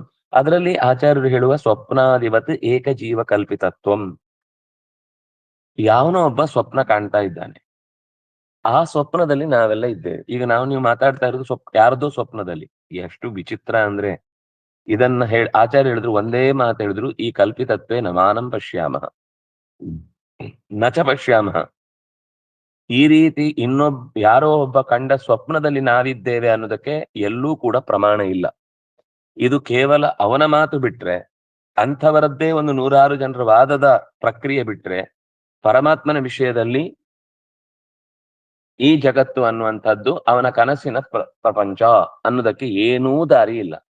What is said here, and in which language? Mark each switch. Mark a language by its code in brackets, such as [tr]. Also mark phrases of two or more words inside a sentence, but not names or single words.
[kn] ಅದರಲ್ಲಿ ಆಚಾರ್ಯರು ಹೇಳುವ [sa] ಸ್ವಪ್ನಾಧಿವತ್ ಏಕಜೀವ ಕಲ್ಪಿತತ್ವಂ, [kn] ಯಾವನೋ ಒಬ್ಬ ಸ್ವಪ್ನ ಕಾಣ್ತಾ ಇದ್ದಾನೆ, ಆ ಸ್ವಪ್ನದಲ್ಲಿ ನಾವೆಲ್ಲ ಇದ್ದೇವೆ. ಈಗ ನೀವು ಮಾತಾಡ್ತಾ ಇರೋದು ಯಾರದೋ ಸ್ವಪ್ನದಲ್ಲಿ. ಎಷ್ಟು ವಿಚಿತ್ರ ಅಂದ್ರೆ, ಇದನ್ನ ಆಚಾರ್ಯ ಹೇಳಿದ್ರು, ಒಂದೇ ಮಾತು ಹೇಳಿದ್ರು, ಈ [sa] ಕಲ್ಪಿತತ್ವೇ ನಮಾನಂ ಪಶ್ಯಾಮಃ ನಚ ಪಶ್ಯಾಮಃ. [kn] ಈ ರೀತಿ ಯಾರೋ ಒಬ್ಬ ಕಂಡ ಸ್ವಪ್ನದಲ್ಲಿ ನಾವಿದ್ದೇವೆ ಅನ್ನೋದಕ್ಕೆ ಎಲ್ಲೂ ಕೂಡ ಪ್ರಮಾಣ ಇಲ್ಲ. ಇದು ಕೇವಲ ಅವನ ಮಾತು ಬಿಟ್ರೆ, ಅಂಥವರದ್ದೇ ಒಂದು 100 ಜನರ ವಾದದ ಪ್ರಕ್ರಿಯೆ ಬಿಟ್ರೆ, ಪರಮಾತ್ಮನ ವಿಷಯದಲ್ಲಿ ಈ ಜಗತ್ತು ಅನ್ನುವಂಥದ್ದು ಅವನ ಕನಸಿನ ಪ್ರಪಂಚ ಅನ್ನೋದಕ್ಕೆ ಏನೂ ದಾರಿ ಇಲ್ಲ.